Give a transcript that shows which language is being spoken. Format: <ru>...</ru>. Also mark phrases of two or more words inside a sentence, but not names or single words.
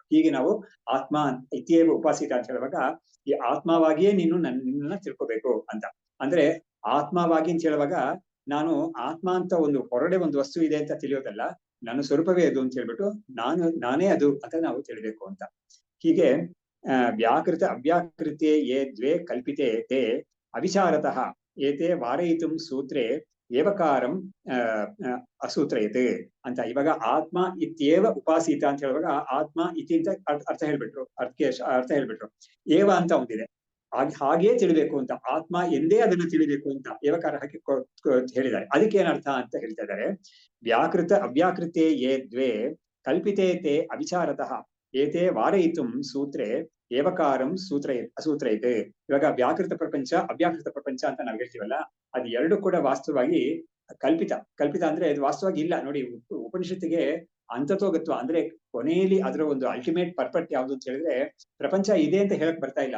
<kn>ಹೀಗೆ ನಾವು</kn> <sa>ಆತ್ಮ ಇತಿಯೇವ ಉಪಾಸಿತ</sa> <kn>ಅಂತ ಹೇಳುವಾಗ ಈ ಆತ್ಮವಾಗಿಯೇ ನೀನು ನಿನ್ನನ್ನ ತಿಳ್ಕೊಬೇಕು ಅಂತ. ಅಂದ್ರೆ ಆತ್ಮವಾಗಿ ಅಂತ ಹೇಳುವಾಗ ನಾನು ಆತ್ಮ ಅಂತ ಒಂದು ಹೊರಡೆ ಒಂದು ವಸ್ತು ಇದೆ ಅಂತ ತಿಳಿಯೋದಲ್ಲ, ನನ್ನ ಸ್ವರೂಪವೇ ಅದು ಅಂತ ಹೇಳ್ಬಿಟ್ಟು ನಾನೇ ಅದು ಅಂತ ನಾವು ತಿಳಿಬೇಕು ಅಂತ.</kn> <sa>ಹೀಗೆ ವ್ಯಾಕೃತ ಅವ್ಯಾಕೃತೆ ಯೇ ದ್ವೇ ಕಲ್ಪಿತೆ ತೇ ಅವಿಚಾರತಃ ಏತೆ ವಾರಯಿತುಂ ಸೂತ್ರೇ ಏವಕಾರಂ ಅಸೂತ್ರಯತೆ ಅಂತ.</sa> <kn>ಇವಾಗ</kn> <sa>ಆತ್ಮ ಇತ್ಯೇವ ಉಪಾಸೀತ</sa> <kn>ಅಂತ ಹೇಳುವಾಗ ಆತ್ಮ ಇತಿ ಅಂತ ಅರ್ಥ ಹೇಳ್ಬಿಟ್ರು, ಅರ್ಥ ಹೇಳ್ಬಿಟ್ರು. ಏವ ಅಂತ ಒಂದಿದೆ, ಹಾಗೇ ತಿಳಿಬೇಕು ಅಂತ, ಆತ್ಮ ಎಂದೇ ಅದನ್ನು ತಿಳಿಬೇಕು ಅಂತ ಏವಕಾರ ಹಾಕಿ ಹೇಳಿದ್ದಾರೆ. ಅದಕ್ಕೆ ಏನರ್ಥ ಅಂತ ಹೇಳ್ತಾ ಇದ್ದಾರೆ.</kn> <sa>ವ್ಯಾಕೃತ ಅವ್ಯಾಕೃತೆ ಯೇ ದ್ವೇ ಕಲ್ಪಿತೇ ತೇ ಅವಿಚಾರತಃ ಏತೆ ವಾರಯಿತುಂ ಸೂತ್ರೆ ಏವಕಾರಂ ಅಸೂತ್ರೈತೆ.</sa> <kn>ಇವಾಗ ವ್ಯಾಕೃತ ಪ್ರಪಂಚ ಅವ್ಯಾಕೃತ ಪ್ರಪಂಚ ಅಂತ ನಾವು ಹೇಳ್ತೀವಲ್ಲ, ಅದು ಎರಡು ಕೂಡ ವಾಸ್ತವವಾಗಿ ಕಲ್ಪಿತ ಅಂದ್ರೆ ಅದು ವಾಸ್ತವವಾಗಿ ಇಲ್ಲ. ನೋಡಿ, ಉಪನಿಷತ್ತಿಗೆ ಅಂತತೋಗತ್ವ ಅಂದ್ರೆ ಕೊನೆಯಲ್ಲಿ ಅದರ ಒಂದು</kn> <en>ultimate purpose</en> <kn>ಯಾವುದು ಅಂತ ಹೇಳಿದ್ರೆ ಪ್ರಪಂಚ ಇದೆ ಅಂತ ಹೇಳಕ್ ಬರ್ತಾ ಇಲ್ಲ.</kn>